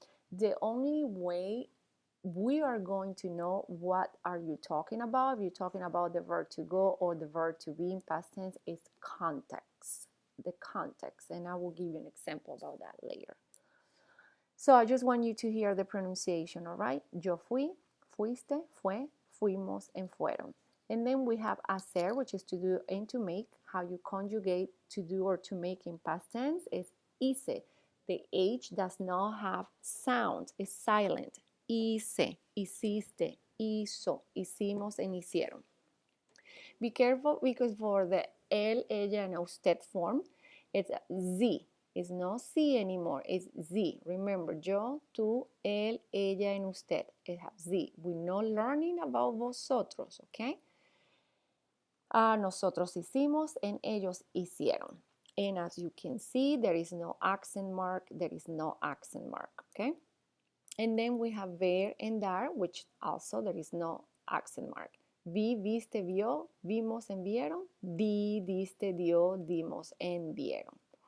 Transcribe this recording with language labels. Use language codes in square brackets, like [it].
[en] The only way we are going to know what are you talking about, if you're talking about the verb to go or the verb to be in past tense, is context, the context, and I will give you an example about that later. So I just want you to hear the pronunciation, all right? [es] Yo fui, fuiste, fue, fuimos, and fueron. [en] And then we have hacer, which is to do and to make. How you conjugate to do or to make in past tense is hice. The H does not have sound, it's silent. [es] Hice, hiciste, hizo, hicimos, and hicieron. [en] Be careful because for the él, ella, and usted form, it's Z. It's not C anymore, it's Z. Remember, yo, tú, él, ella, and usted. It has Z. We're not learning about vosotros, okay? [es] Nosotros hicimos and ellos hicieron. [en] And as you can see, there is no accent mark, there is no accent mark, okay? And then we have ver and dar, which also there is no accent mark. [es] Vi, viste, vio, vimos, and vieron. Di, diste, dio, dimos, and vieron.